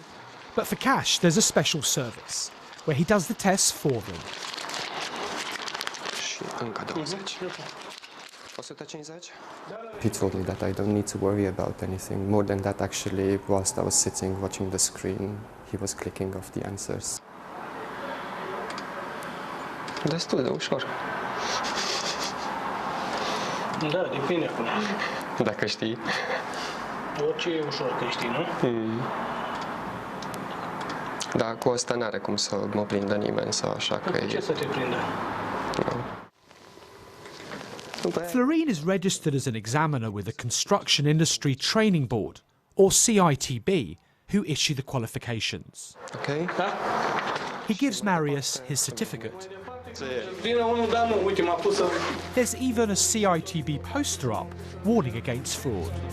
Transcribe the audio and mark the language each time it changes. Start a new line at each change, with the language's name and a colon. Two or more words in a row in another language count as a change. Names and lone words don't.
English: But for cash, there's a special service where he does the tests for them. He told me that I don't need to worry about anything. More than that, actually, whilst I was sitting watching the screen, he was clicking off the answers.
Romanian: Destul de ușor. Da, depinde acum. Dacă știi. Orice e ușor că știi, nu? Da, cu asta n-are cum să mă prindă nimeni sau așa că e... Ce să te prindă?
English: Florin is registered as an examiner with the Construction Industry Training Board, or CITB, who issue the qualifications. Okay. He gives Marius his certificate. There's even a CITB poster up warning against fraud.